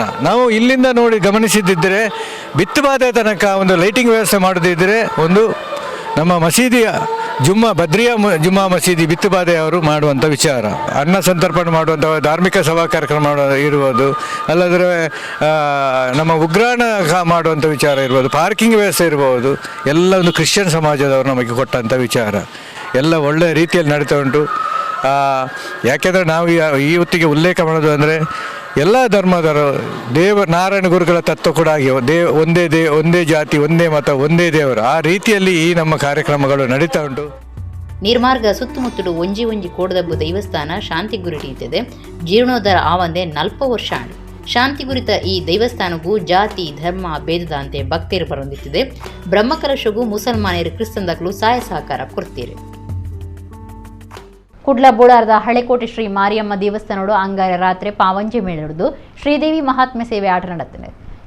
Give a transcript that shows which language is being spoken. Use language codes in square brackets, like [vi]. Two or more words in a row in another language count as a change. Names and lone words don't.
[kn] ನಾವು ಇಲ್ಲಿಂದ ನೋಡಿ ಗಮನಿಸಿದ್ದಿದ್ದರೆ ಬಿತ್ತುಬಾದೆ ತನಕ ಒಂದು ಲೈಟಿಂಗ್ ವ್ಯವಸ್ಥೆ ಮಾಡೋದಿದ್ದರೆ ಒಂದು ನಮ್ಮ ಮಸೀದಿಯ ಬದ್ರಿಯಾ ಜುಮ್ಮಾ ಮಸೀದಿ ಬಿತ್ತುಬಾದೆ ಅವರು ಮಾಡುವಂಥ ವಿಚಾರ, ಅನ್ನ ಸಂತರ್ಪಣೆ ಮಾಡುವಂಥ ಧಾರ್ಮಿಕ ಸಭಾ ಕಾರ್ಯಕ್ರಮ ಇರ್ಬೋದು, ಅಲ್ಲದ್ರೆ ನಮ್ಮ ಉಗ್ರಾಣ ಮಾಡುವಂಥ ವಿಚಾರ ಇರ್ಬೋದು, ಪಾರ್ಕಿಂಗ್ ವ್ಯವಸ್ಥೆ ಇರ್ಬೋದು, ಎಲ್ಲ ಒಂದು ಕ್ರಿಶ್ಚಿಯನ್ ಸಮಾಜದವರು ನಮಗೆ ಕೊಟ್ಟಂಥ ವಿಚಾರ ಎಲ್ಲ ಒಳ್ಳೆಯ ರೀತಿಯಲ್ಲಿ ನಡೀತಾ ಉಂಟು. ಯಾಕೆಂದರೆ ನಾವು ಈ ಹೊತ್ತಿಗೆ ಉಲ್ಲೇಖ ಮಾಡೋದು ಅಂದರೆ ಎಲ್ಲ ಧರ್ಮದವರು ನಾರಾಯಣ ಗುರುಗಳ ತತ್ವ ಕೂಡ ಆಗಿ ಒಂದೇ ಜಾತಿ, ಒಂದೇ ಮತ, ಒಂದೇ ದೇವರು, ಆ ರೀತಿಯಲ್ಲಿ ಈ ನಮ್ಮ ಕಾರ್ಯಕ್ರಮಗಳು ನಡೀತಾ ಉಂಟು. [tcy] ನಿರ್ಮಾರ್ಗ ಸುತ್ತಮುತ್ತಲು ಒಂಜಿ ಕೋಡದಬ್ಬು ದೈವಸ್ಥಾನ ಶಾಂತಿ ಗುರಿಟಿದೆ. ಜೀರ್ಣೋದ್ಧಾರ ಆವಂದೆ 40 ವರ್ಷ ಆಂಡು. ಶಾಂತಿ ಗುರಿತ ಈ ದೈವಸ್ಥಾನಗೂ ಜಾತಿ ಧರ್ಮ ಭೇದದ ಅಂತೆ ಭಕ್ತರು ಬರೊಂದಿತ್ತಿದೆ. ಬ್ರಹ್ಮಕಲಶಗೂ ಮುಸಲ್ಮಾನರು ಕ್ರಿಸ್ತಂದಕ್ಕೂ ಸಹಾಯ ಸಹಕಾರ ಕೊಡ್ತೀರಿ. ಕುಡ್ಲ ಬೋಳಾರದ ಹಳೆಕೋಟೆ ಶ್ರೀ ಮಾರಿಯಮ್ಮ ದೇವಸ್ಥಾನೋಡು ಅಂಗಾರ ರಾತ್ರಿ ಪಾವಂಜೆ ಮೇಳದು ಶ್ರೀದೇವಿ ಮಹಾತ್ಮೆ ಸೇವೆ ಆಟ ನಡೆತ್ತದೆ.